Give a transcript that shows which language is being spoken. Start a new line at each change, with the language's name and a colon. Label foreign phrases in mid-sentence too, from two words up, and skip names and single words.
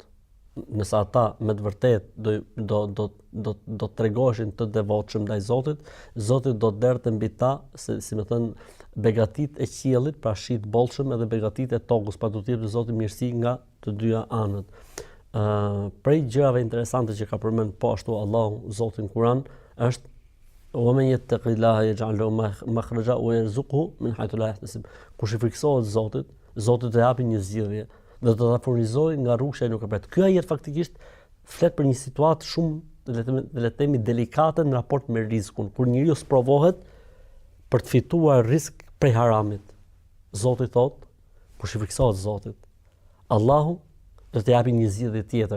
Albanian: Nëse ata me të vërtet do tregoheshin të devotshëm ndaj Zotit, Zoti do të derte mbi ta, si më thën, begatit e qiellit, pra shi të bollshëm, edhe begatit e tokës, pa do të jepë Zoti mirësi nga të dyja anët. Prej gjërave interesante që ka përmend po ashtu Allahu Zoti në Kur'an është
Arabic: وَمَنْ يَتَّقِ اللَّهَ يَجْعَلْ لَهُ مَخْرَجًا وَيَرْزُقْهُ مِنْ حَيْثُ لَا يَحْتَسِبُ.
Albanian: Kush i friksohet Zotit, Zoti do japi një zgjidhje dhe do ta furnizojë nga rruga që ai nuk e pret. Ky ajet faktikisht flet për një situatë shumë, le të themi, delikate në raport me rrezikun, kur njeriu sprovohet për të fituar rrezik prej haramit. Zoti thotë, kush i friksohet Zotit, Allahu do të japi një zgjidhje tjetër.